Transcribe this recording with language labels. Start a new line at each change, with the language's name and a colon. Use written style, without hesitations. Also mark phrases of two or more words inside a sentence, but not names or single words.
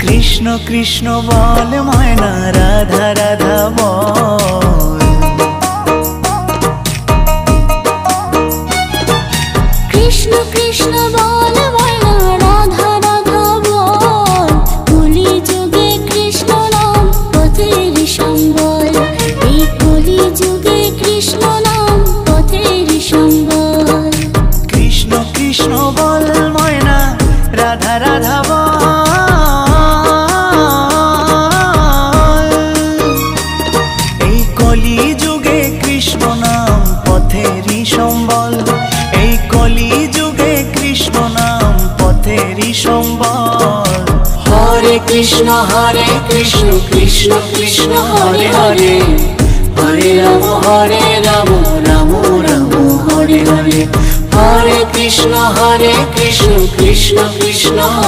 Bangla: কৃষ্ণ কৃষ্ণ বোল ময়না রাধা রাধা বোল। কৃষ্ণ কৃষ্ণ বোল ময়না রাধা রাধা বোল। কলি যুগে কৃষ্ণ নাম পথের সম্বল। এই কলি যুগে কৃষ্ণ নাম পথের সম্বল। কৃষ্ণ কৃষ্ণ বোল ময়না রাধা রাধা বোল। এই কলি যুগে কৃষ্ণ নাম পথেরই সম্বল। এই কলি যুগে কৃষ্ণ নাম পথেরই সম্বল।
Sanskrit: हरे कृष्ण कृष्ण कृष्ण हरे हरे। हरे राम राम राम हरे हरे। हरे कृष्ण कृष्ण कृष्ण